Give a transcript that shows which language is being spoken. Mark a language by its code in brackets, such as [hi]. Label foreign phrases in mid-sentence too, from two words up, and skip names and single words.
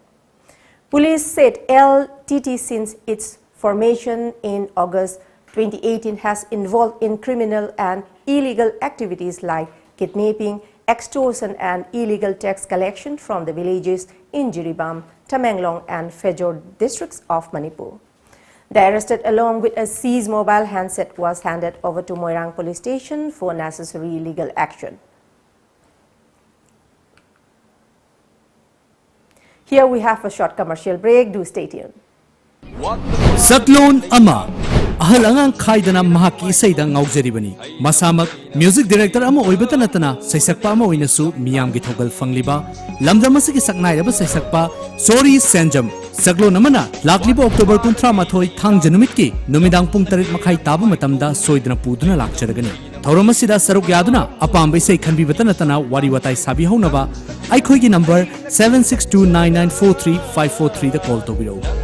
[en] Police said LTT since its formation in August 2018 has involved in criminal and illegal activities like kidnapping, extortion and illegal tax collection from the villages in Jiribam, Tamenglong and Phejor districts of Manipur. The arrested along with a seized mobile handset was handed over to Moirang police station for necessary legal action. Here we have a short commercial break. Do stay tuned. [mni] Saklon Ama Ahalangang Kaidana Mahaki Saidang Ngaujaribani Masamak [en] Music Director [mni] Ama Oibatanatana Saisakpa Ama Oinasu Miyam Githogal Fangliba Lamdamasaki Saknairaba Saisakpa Sorry Sanjam Saklon Amana Lakliba October Kuntra Mathoi Thang Janumiki Numidang Pung Tarit Makai Tabu Matamda Soidana Puduna Lakcharagani Tauromasida Saruk Yaduna Apam Say Kanbi Batanatana Wariwatai Sabi Honaba Aikoigi number 7629943 [en] the call to below.